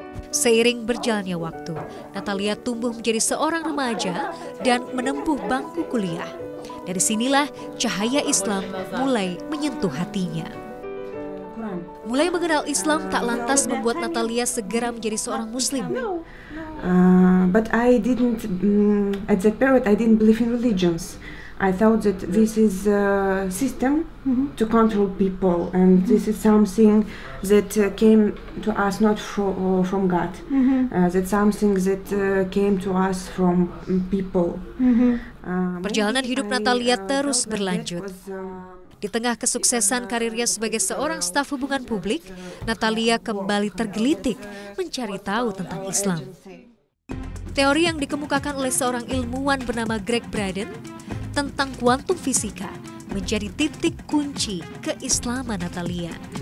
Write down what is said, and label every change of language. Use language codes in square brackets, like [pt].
[id] Seiring berjalannya waktu, Natalia tumbuh menjadi seorang remaja dan menempuh bangku kuliah. Dari sinilah cahaya Islam mulai menyentuh hatinya. Mulai mengenal Islam tak lantas membuat Natalia segera menjadi seorang Muslim. [en] But I didn't, at that period, I didn't believe in religions. I thought that this is a system to control people, and this is something that came to us not from God. That's something that came to us from people. [id] Perjalanan hidup Natalia terus berlanjut. Di tengah kesuksesan karirnya sebagai seorang staf hubungan publik, Natalia kembali tergelitik mencari tahu tentang Islam. Teori yang dikemukakan oleh seorang ilmuwan bernama Greg Braden tentang kuantum fisika menjadi titik kunci keislaman Natalia.